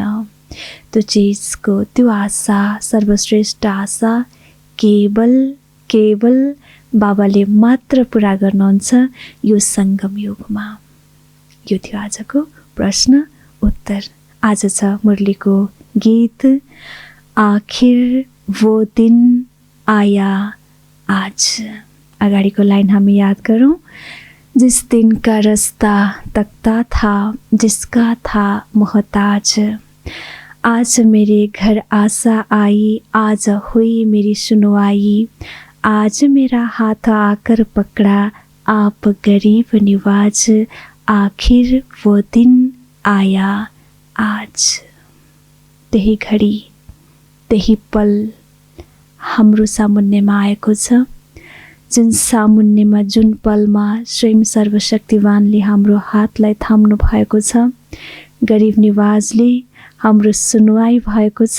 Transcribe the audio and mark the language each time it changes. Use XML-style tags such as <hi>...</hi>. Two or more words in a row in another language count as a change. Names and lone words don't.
<ne>त्यो चिजको त्यो आशा, सर्वश्रेष्ठ आशा केवल बाबाले मात्र पुरा गर्नुहुन्छ यो सङ्गम युगमा। यो थियो आजको प्रश्न उत्तर। आज छ मुरलीको गीत,</ne> <hi>आखिर वो दिन आया आज।</hi> <ne>अगाडिको लाइन हामी याद गरौँ।</ne> <hi>जिस दिन का रास्ता तकता था, जिसका था मोहताज, आज मेरे घर आशा आई, आज हुई मेरी सुनवाई, आज मेरा हाथ आकर पकड़ा आप गरीब निवाज, आखिर वो दिन आया आज।</hi> <ne>त्यही घडी, त्यही पल हाम्रो सामुन्नेमा आएको छ। जुन सामुन्नेमा, जुन पलमा स्वयं सर्वशक्तिवानले हाम्रो हातलाई थाम्नु भएको छ। गरीब निवाजले हाम्रो सुनवाई भएको छ।</ne>